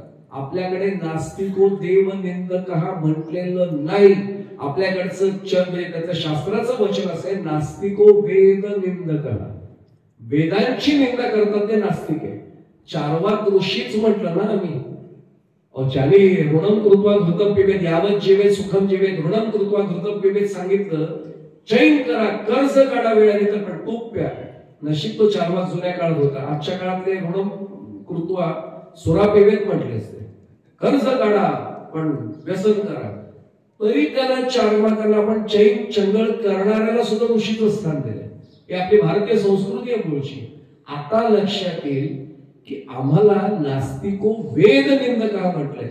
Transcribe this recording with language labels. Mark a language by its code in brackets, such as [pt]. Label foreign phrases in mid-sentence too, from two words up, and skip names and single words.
[mr] आपल्याकडे [sa] नास्तिको देव निंदक [mr] म्हटलेलं नाही. आपल्याकडचं त्याचं शास्त्राचं वचन असेल [sa] नास्तिको वेद निंदक. [mr] वेदांची निंदा करतात ते नास्तिक आहे. चार्वाक ऋषीच म्हटलं ना आम्ही. ज्याने [sa] ऋणम कृत्वा घृतम पिबेत यावत जेवे सुखम जेवे ऋणम कृत्वा घृतम पिबेत [mr] सांगितलं. चैन करा कर्ज काढा वेळाने तर पण तूप प्या. नशीब तो चार्वाक जुन्या काळात होता. आजच्या काळातले [sa] ऋणम कृत्वा सुरा पेवेत [mr] म्हटले असते. कर्ज काढा पण व्यसन करा, तरी त्याला 4 मार्काला आपण चैन चंगळ करणाऱ्याला सुद्धा ऋषीचं स्थान दिलं. ही आपली भारतीय संस्कृती आहे मूळची. आता लक्षात येईल की आम्हाला [sa] नास्तिको वेद निंदका [mr] म्हटलंय.